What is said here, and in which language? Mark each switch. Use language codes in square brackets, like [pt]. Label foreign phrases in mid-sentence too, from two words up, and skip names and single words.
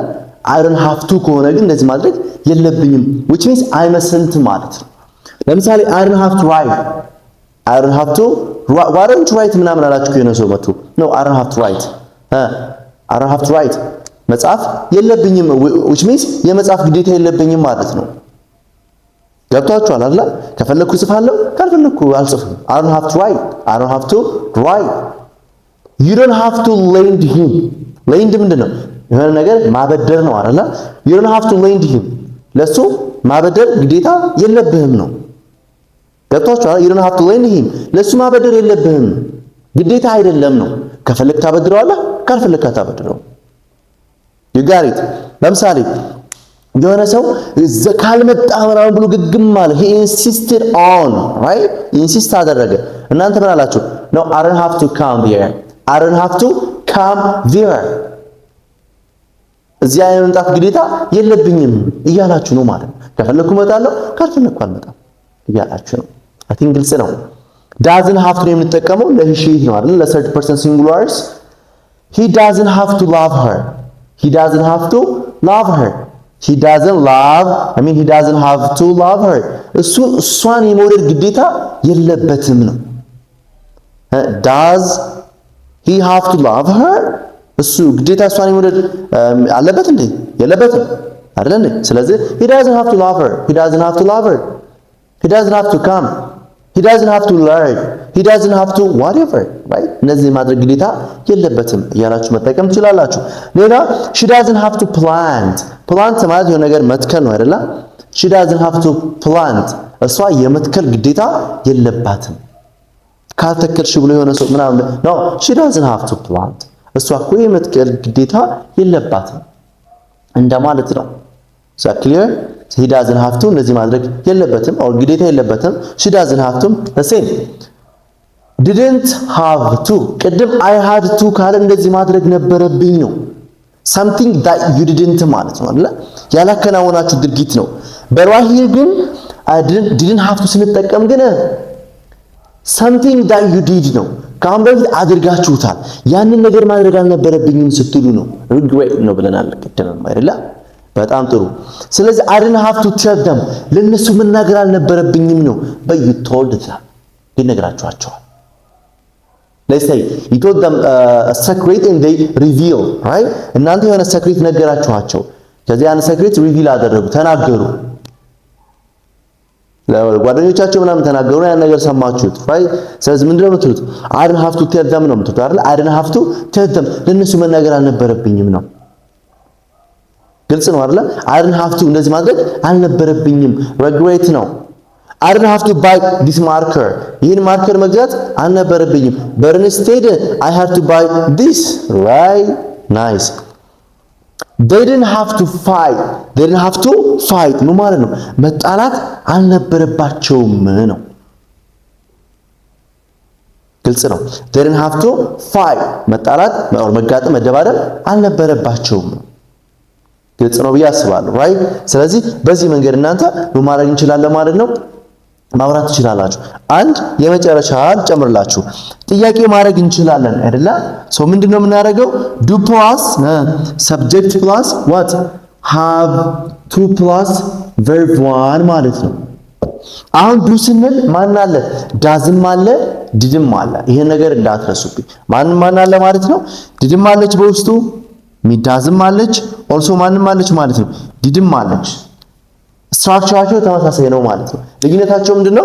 [en] I don't have to [am] ከሆነ ግን እንደዚህ ማድረግ የለብኝም [en] which means [am] አይመስልም ማለት ነው። ለምሳሌ [en] I don't have to write why don't you write [am] ምናምን አላችሁ ከሆነ ሰው መጥቶ [en] no I don't have to write [am] መጻፍ የለብኝም [en] which means [am] የመጻፍ ግዴታ የለብኝም ማለት ነው። ገብታችኋል አይደል? ከፈለኩ ጽፋለሁ ካልፈለኩ አልጽፍም። [en] I don't have to write you don't have to lend him lend ምንድነው? [am] የሆነ ነገር ማበደር ነው አይደል? [en] you don't have to lend him [am] ለሱ ማበደር ግዴታ የለብህም ነው። ገብታችኋል? [en] you don't have to lend him [am] ለሱ ማበደር የለብህም ግዴታ አይደለም ነው። ከፈለክ ታበድረዋለህ ካልፈለክ አታበድረው። [en] you got it። [am] ለምሳሌ የሆነ ሰው ካልመጣ ምናምን ብሎ ግግም አለ [en] he insisted on right [am] insist አደረገ። እናንተ ምን አላችሁ? [en] no I don't have to come there [am] እዚያ የመምጣት ግዴታ የለብኝም እያላችሁ ነው ማለት ነው። ከፈለኩ እመጣለሁ ካልፈለኩ አልመጣም እያላችሁ ነው። [en] I think [am] ግልጽ ነው። [en] doesn't have to [am] የምንጠቀመው ለሂ ነው አይደል? [en] ለthird person singulars he doesn't have to love her he doesn't have to love her [am] እሷን የመውደድ ግዴታ የለበትም ነው። [en] does he have to love her [am] እሱ ግዴታ እሷን የመውደድ አለበት እንዴ? የለበትም አይደል እንዴ? ስለዚህ [en] he doesn't have to love her he doesn't have to come he doesn't have to learn he doesn't have to whatever right [am] እነዚህ ማድረግ ግዴታ የለበትም እያላችሁ መጠቀም ትችላላችሁ። ሌላ [en] she doesn't have to plant [am] ማለት የሆነ ነገር መትከል ነው አይደል? [en] she doesn't have to plant [am] እሷ የመትከል ግዴታ የለባትም። ካልተከልሽ ብሎ የሆነ ሰው ምናምን [en] no she doesn't have to plant [am] እሷ እኮ የመትከል ግዴታ የለባትም እንደማለት ነው። [en] so clear he doesn't have to [am] እንደዚህ ማድረግ የለበትም or ግዴታ የለበትም። [en] she doesn't have to the same didn't have to [am] ቅድም [en] I had to [am] ካለ እንደዚህ ማድረግ ነበረብኝ ነው። [en] something that you didn't [am] ማለት ነው አይደል? ያላከናወናችሁ ድርጊት ነው። በራሂ ግን [en] didn't have to [am] ስንጠቀም ግን [en] something that you did [am] ነው። ካሁን በፊት አድርጋችሁታል ያንን ነገር ማድረግ አልነበረብኝም ስትሉ ነው regret ነው ብለናል ቅድም አይደል? በጣም ጥሩ። ስለዚህ [en] I didn't have to tell them [am] ለነሱ መናገር አልነበረብኝም ነው [en] but you told them [am] ይነግራችኋል። [en] let's say you told them a secret and they reveal right [am] እናንተ የሆነ secret ነገራችኋቸው ከዚህ ያን [en] secret reveal [am] አደረጉ ተናገሩ ለጓደኞቻቸው ምናምን ተናገሩ ያን ነገር ሰማችሁት right ስለዚህ ምንድነው የምትሉት? [en] I didn't have to tell them [am] ነው የምትሉት አይደል? [en] I didn't have to tell them [am] ለነሱ መናገር አልነበረብኝም ነው። ግልጽ ነው አይደል? [en] I didn't have to [am] እንደዚህ ማድረግ አልነበረብኝም regret ነው። [en] I didn't have to buy this marker [am] ይህን ማርከር መግዛት አልነበረብኝም [en] but instead I had to buy this right nice they didn't have to fight [am] ምን ማለት ነው? መጣላት አልነበረባቸውም ነው። ግልጽ ነው። [en] they didn't have to fight [am] መጣላት መጋጠም መደባደብ አልነበረባቸውም ነው። ግልጽ ነው ብዬ አስባለሁ right ስለዚህ በዚህ መንገድ እናንተ ምን ማድረግ እንችላለን ማለት ነው ማውራት ትችላላችሁ። አንድ የመጨረሻ ጨምርላችሁ ጥያቄ ማድረግ እንችላለን አይደለ? ሶ ምንድነው የምናደርገው? [en] do plus subject plus what have to plus verb 1 [am] ማለት ነው። አሁን do ስንል ማን አለ? ዳዝም አለ ዲድም አለ። ይሄን ነገር እንዳትረሱብኝ። ማን አለ ማለት ነው? ዲድም አለች በውስጡ ሚዳዝም አለች ኦልሶ ማንም አለች ማለት ነው ዲድም አለች። ስትራክቸራቸው ተመሳሳይ ነው ማለት ነው። ልዩነታቸው ምንድነው?